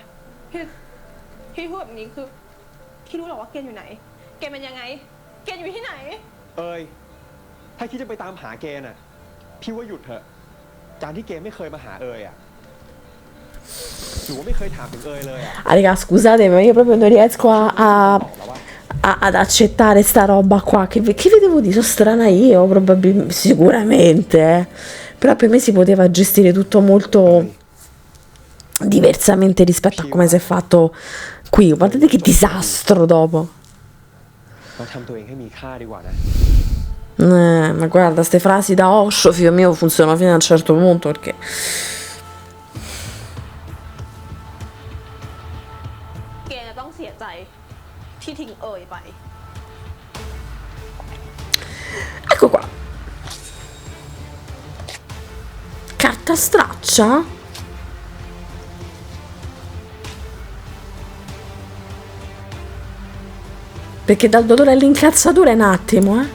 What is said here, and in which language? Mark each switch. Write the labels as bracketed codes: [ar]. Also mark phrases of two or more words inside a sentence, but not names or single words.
[th] พี่พูดแบบนี้คือพี่รู้หรอว่าเกณฑ์อยู่ไหน เกณฑ์เป็นยังไง เกณฑ์อยู่ที่ไหน เอยถ้าคิดจะไปตามหาเกณฑ์อะพี่ว่าหยุดเถอะ การที่เกณฑ์ไม่เคยมาหาเอยอะหรือว่าไม่เคยถามถึงเอยเลยอะ [it] Ah, raga, scusate, ma io proprio non riesco ad accettare sta roba qua. Che vi devo dire? Sono strana io, probabilmente, sicuramente. Però per me si poteva gestire tutto molto diversamente rispetto a come si è fatto qui. Guardate che disastro dopo. [th] เราทำตัวเองให้มีค่าดีกว่านะ [it] Ma guarda, ste frasi da Osho, figlio mio, funzionano fino a un certo punto perché... [th] เกณฑ์จะต้องเสียใจที่ทิ้งเอยไป [it] Ecco qua. Carta straccia? Perché dal dolore all'incazzatura è un attimo, eh.